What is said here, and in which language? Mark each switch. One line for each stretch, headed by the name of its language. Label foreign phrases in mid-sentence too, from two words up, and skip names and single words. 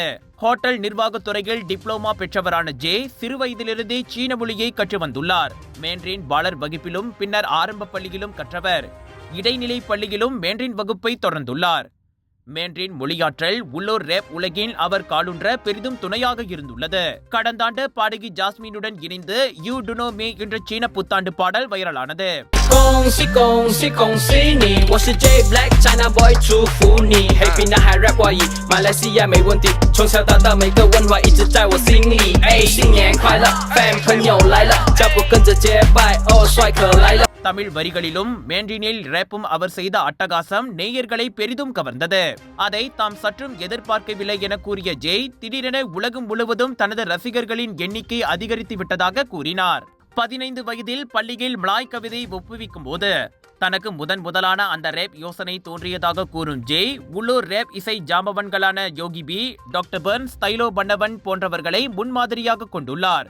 Tamil: ஹோட்டல் நிர்வாகத் துறையில் டிப்ளோமா பெற்றவரான ஜே சிறுவயதிலிருந்தே சீன மொழியை கற்று வந்துள்ளார். மேண்ட்ரின் பாலர் வகுப்பிலும் பின்னர் ஆரம்ப பள்ளியிலும் கற்றவர். இடைநிலை பள்ளியிலும் மேண்ட்ரின் வகுப்பை தொடர்ந்துள்ளார். மேண்ட்ரின் மொழியாற்றல் உள்ளூர் ரேப் உலகில் அவர் காலுன்ற பெரிதும் துணையாக இருந்துள்ளது. கடந்த ஆண்டு பாடகி ஜாஸ்மினுடன் இணைந்து யூ டு நோ மீ என்ற சீன புத்தாண்டு பாடல் வைரலானது.
Chinese: 恭喜恭喜恭喜你！我是 J Black China Boy，祝福你。黑皮男孩 rap 华语，马来西亚没问题。从小到大每个文化一直在我心里。哎，新年快乐 ，fam 朋友来了，脚步跟着节拍，哦，帅哥来了。
Tamil: தமிழ் வரிகளிலும் மேண்ட்ரினில் ரேப்பும் அவர் செய்த அட்டகாசம் நேயர்களை பெரிதும் கவர்ந்தது. அதை தாம் சற்றும் எதிர்பார்க்கவில்லை என கூறிய ஜெய் திடீரென உலகம் முழுவதும் தனது ரசிகர்களின் எண்ணிக்கை அதிகரித்து விட்டதாக கூறினார். 15 வயதில் பள்ளியில் மலாய் கவிதை ஒப்புவிக்கும் போது தனக்கு முதலான அந்த ரேப் யோசனை தோன்றியதாக கூறும் ஜெய் உள்ளூர் ரேப் இசை ஜாம்பவன்களான யோகி பி, டாக்டர் பர்ன், ஸ்டைலோ பண்ணவன் போன்றவர்களை முன்மாதிரியாக கொண்டுள்ளார்.